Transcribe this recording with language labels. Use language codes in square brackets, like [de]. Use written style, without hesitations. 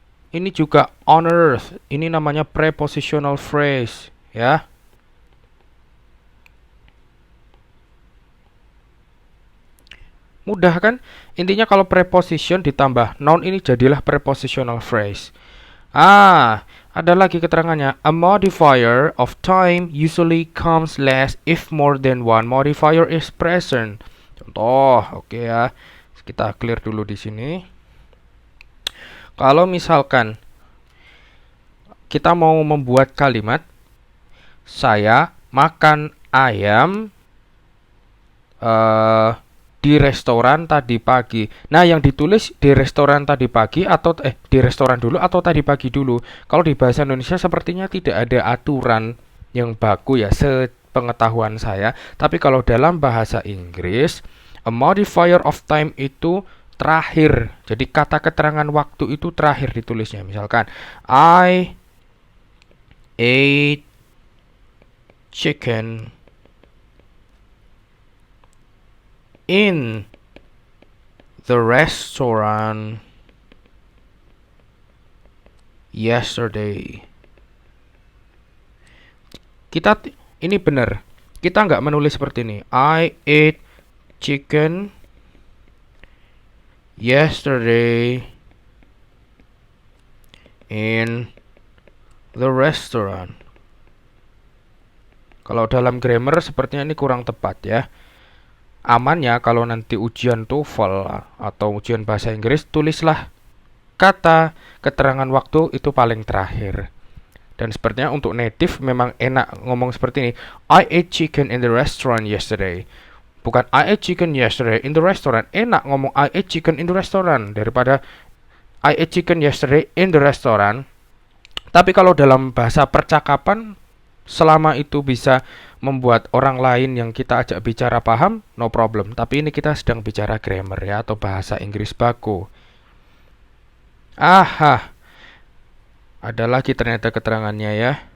[id] Ini juga on earth. Ini namanya prepositional phrase, ya. Mudah kan? Intinya kalau preposition ditambah noun ini jadilah prepositional phrase. Ada lagi keterangannya. [en] A modifier of time usually comes last if more than one modifier is present. [id] Contoh, oke ya. Kita clear dulu di sini. Kalau misalkan kita mau membuat kalimat saya makan ayam di restoran tadi pagi. Nah, yang ditulis di restoran tadi pagi atau di restoran dulu atau tadi pagi dulu. Kalau di bahasa Indonesia sepertinya tidak ada aturan yang baku ya, sepengetahuan saya. Tapi kalau dalam bahasa Inggris, [en] a modifier of time [id] itu terakhir. Jadi kata keterangan waktu itu terakhir ditulisnya. Misalkan [en] I ate chicken in the restaurant yesterday. [id] Ini benar. Kita nggak menulis seperti ini. [en] I ate chicken yesterday in the restaurant. [id] Kalau dalam grammar sepertinya ini kurang tepat ya. Amannya kalau nanti ujian TOEFL atau ujian bahasa Inggris, tulislah kata keterangan waktu itu paling terakhir. Dan sepertinya untuk native memang enak ngomong seperti ini. [en] I ate chicken in the restaurant yesterday. [id] Bukan [en] I ate chicken yesterday in the restaurant. [id] Enak ngomong [en] I ate chicken in the restaurant [id] daripada [en] I ate chicken yesterday in the restaurant. [id] Tapi kalau dalam bahasa percakapan, selama itu bisa membuat orang lain yang kita ajak bicara paham, [en] no problem. [id] Tapi ini kita sedang bicara grammar ya, atau bahasa Inggris baku. Ada lagi ternyata keterangannya ya.